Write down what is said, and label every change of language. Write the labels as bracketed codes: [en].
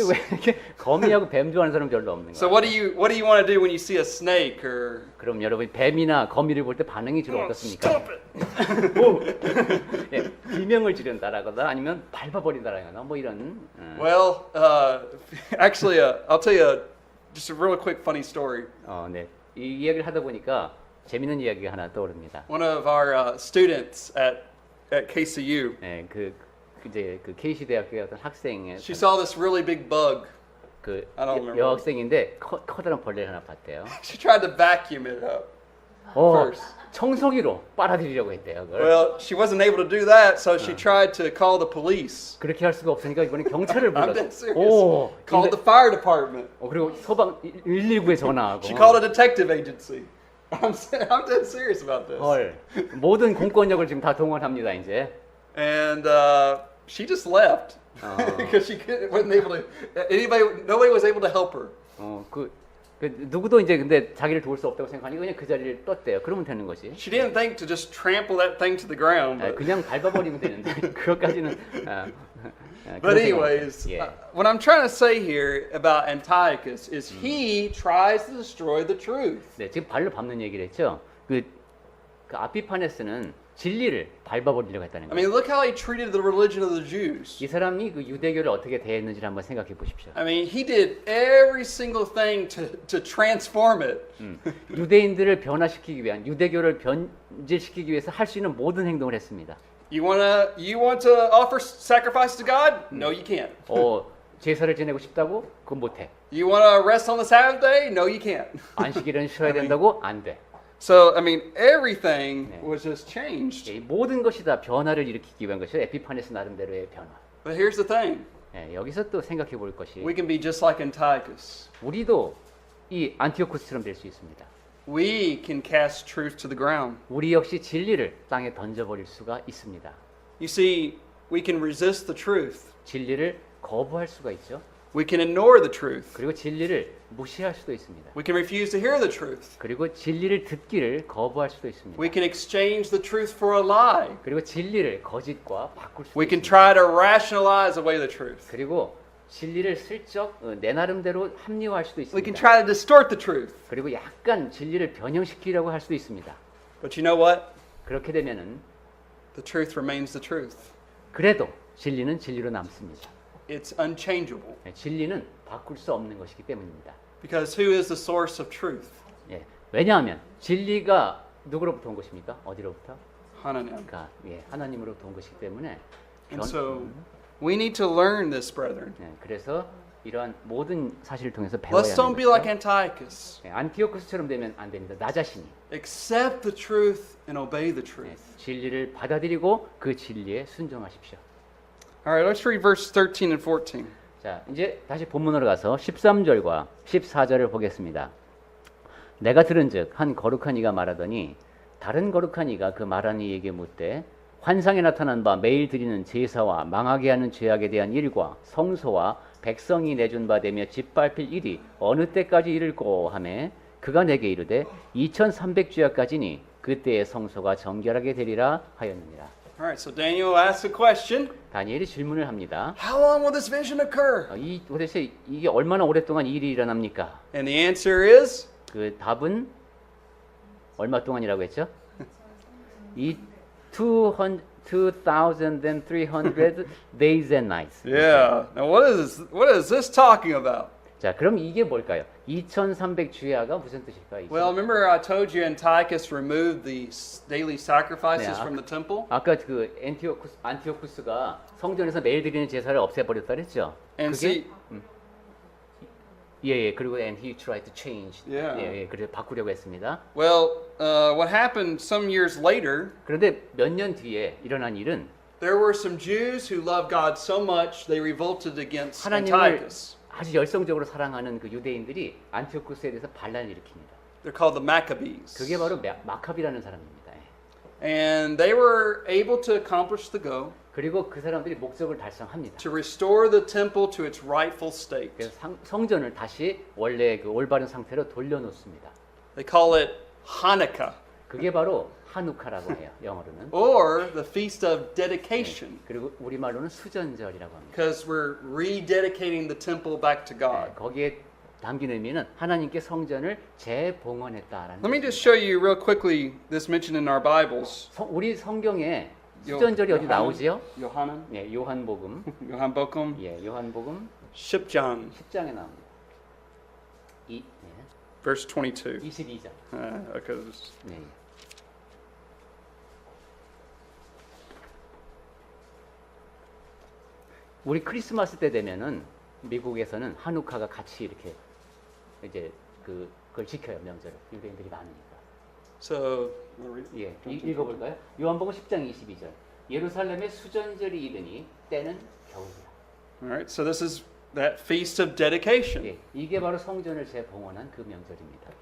[ko] 근데 왜 이렇게 거미하고 뱀 좋아하는 사람 별로 없는 [en] So [ko] 거예요? [en] what do you want to do when you see a snake or [ko] 그럼 여러분 뱀이나 거미를 볼 때 반응이 주로 어떻습니까? [en] stop it? [ko] 예, 비명을 지른다라거나 아니면 밟아버린다라거나 뭐 이런. [en] Well, actually, I'll tell you just a real quick funny story. [ko] 네. 이 이야기를 하다 보니까 재밌는 이야기가 하나 떠오릅니다. [en] One of our students at KCU, [ko] 네, 이제 그 KC 대학교의 어떤 학생의 [en] she saw this really big bug. [ko] 그 [en] I don't remember. [ko] 여학생인데 커다란 벌레를 하나 봤대요. [en] She tried to vacuum it up. first. [ko] 청소기로 빨아들이려고 했대요. 그걸. [en] Well, she wasn't able to do that, so she tried to call the police. [ko] 그렇게 할 수가 없으니까 이번에 경찰을 불렀어. [en] dead serious. Called the fire department. [ko] 그리고 소방 119에 전화하고. [en] She called a detective agency. I'm dead serious about this. [ko] 헐, 모든 공권력을 지금 다 동원합니다 이제. [en] And she just left because she wasn't able to. Nobody was able to help her. [ko] 그 누구도 이제 근데 자기를 도울 수 없다고 생각하니 그냥 그 자리를 떴대요. 그러면 되는 거지. [en] She didn't think to just trample that thing to the ground. But, [ko] 그냥 밟아버리면 되는데 그것까지는. [en] but anyways, [ko] 예. [en] what I'm trying to say here about Antiochus is he tries to destroy the truth. [ko] 네, 지금 발로 밟는 얘기를 했죠. 그 아피파네스는 진리를 밟아버리려고 했다는 [en] I [ko] 거예요. [en] mean, look how he treated the religion of the Jews. [ko] 이 사람이 그 유대교를 어떻게 대했는지를 한번 생각해 보십시오. [en] I mean, he did every single thing to transform it. [ko] 유대인들을 변화시키기 위한 유대교를 변질시키기 위해서 할 수 있는 모든 행동을 했습니다. [en] You want to offer sacrifice to God? No, you can't. [ko] 제사를 지내고 싶다고? 그건 못해. [en] You want to rest on the Sabbath day? No, you can't. [ko] 안식일은 쉬어야 된다고? 안 돼. [en] So, I mean, everything was just changed. [ko] 이 모든 것이 다 변화를 일으키기 위한 것이죠. 에피파네스 나름대로의 변화. [en] But here's the thing. [ko] 여기서 또 생각해 볼 것이 [en] We can be just like Antiochus. [ko] 우리도 이 안티오쿠스처럼 될 수 있습니다. [en] We can cast truth to the ground. [ko] 우리 역시 진리를 땅에 던져버릴 수가 있습니다. [en] You see, we can resist the truth. [ko] 진리를 거부할 수가 있죠. [en] We can ignore the truth. [ko] 그리고 진리를 무시할 수도 있습니다. [en] We can refuse to hear the truth. [ko] 그리고 진리를 듣기를 거부할 수도 있습니다. [en] We can exchange the truth for a lie. [ko] 그리고 진리를 거짓과 바꿀 수도 [en] We can [ko] 있습니다. [en] try to rationalize away the truth. [ko] 그리고 진리를 슬쩍 내 나름대로 합리화할 수도 [en] We can [ko] 있습니다. [en] try to distort the truth. [ko] 그리고 약간 진리를 변형시키려고 할 수도 있습니다. [en] But you know what? [ko] 그렇게 되면은 [en] The truth remains the truth. [ko] 그래도 진리는 진리로 남습니다. [en] It's unchangeable. [ko] 진리는 바꿀 수 없는 것이기 때문입니다. [en] Because who is the source of truth? [ko] 왜냐하면 진리가 누구로부터 온 것입니까? 어디로부터? 하나님. 그러니까 하나님으로부터 온 것이기 때문에 [en] And so we need to learn this, brethren. [ko] 그래서 이러한 모든 사실을 통해서 배워야 [en] Let's [ko] 하는 [en] don't be like [ko] 것이죠. [en] Antiochus. [ko] 안티오쿠스처럼 되면 안 됩니다. 나 자신이 [en] Accept the truth and obey the truth. [ko] 진리를 받아들이고 그 진리에 순종하십시오. [en] All right, let's read verse 13 and 14. [ko] 자, 이제 다시 본문으로 가서 13절과 14절을 보겠습니다. 내가 들은즉 한 거룩한 이가 말하더니 다른 거룩한 이가 그 말하는 이에게 묻되 환상에 나타난 바 매일 드리는 제사와 망하게 하는 죄악에 대한 일과 성소와 백성이 내준 바 되며 짓밟힐 일이 어느 때까지 이를꼬 하매 그가 내게 이르되 2300주야까지니 그때의 성소가 정결하게 되리라 하였느니라. [en] All right, so Daniel asks a question. [ko] 다니엘이 질문을 합니다. [en] How long will this vision occur? [ko] 도대체 이게 얼마나 오랫동안 이 일이 일어납니까? [en] And the answer is [ko] 그 답은 얼마 동안이라고 했죠? [en] 이 2,300 days and nights. Yeah. Now what is this talking about? [ko] 자, 그럼 이게 뭘까요? 2,300주야가 무슨 뜻일까요? [en] Well, remember I told you Antiochus removed the daily sacrifices Yeah. from the temple? [ko] 아까 그 안티오쿠스가 성전에서 매일 드리는 제사를 없애버렸다 그랬죠? [en] And see, [ko] 그리고 [en] and he tried to change. Yeah. [ko] 그래서 바꾸려고 했습니다. [en] well, what happened some years later, [ko] 그런데 몇 년 뒤에 일어난 일은 [en] there were some Jews who loved God so much they revolted against [ko] 하나님을 [en] Antiochus. [ko] 아주 열성적으로 사랑하는 그 유대인들이 안티오쿠스에 대해서 반란을 일으킵니다. [en] They're called the Maccabees. [ko] 그게 바로 마카비라는 사람입니다. [en] And they were able to accomplish the goal [ko] 그리고 그 사람들이 목적을 달성합니다. [en] to restore the temple to its rightful state. [ko] 그래서 성전을 다시 원래 그 올바른 상태로 돌려놓습니다. [en] They call it Hanukkah [ko] 그게 바로 하누카라고 해요. 영어로는. [en] or the Feast of Dedication [ko] 그리고 우리말로는 수전절이라고 합니다. [en] because we're rededicating the temple back to God. [ko] 거기에 담긴 의미는 하나님께 성전을 재봉헌했다라는. [en] Let me just show you real quickly this mentioned in our Bibles. [ko] 우리 성경에 수전절이 어디 나오지요? [en] Yohanan, [ko] 요한복음. Yohanbokum, 요한복음 10장, 10장에 나옵니다. [en] verse 22. [ko] 22장. [en] Okay, this- [ko] 네. 우리 크리스마스 때 되면은 미국에서는 하누카가 같이 이렇게 이제 그걸 지켜요, 명절을. 유대인들이 많으니까. [en] So, [ko] 읽어볼까요? 요한복음 10장 22절. 예루살렘의 수전절이 이르니 때는 겨울이라. [en] all right, so this is that Feast of Dedication. [ko] 이게 바로 성전을 재봉헌한 그 명절입니다.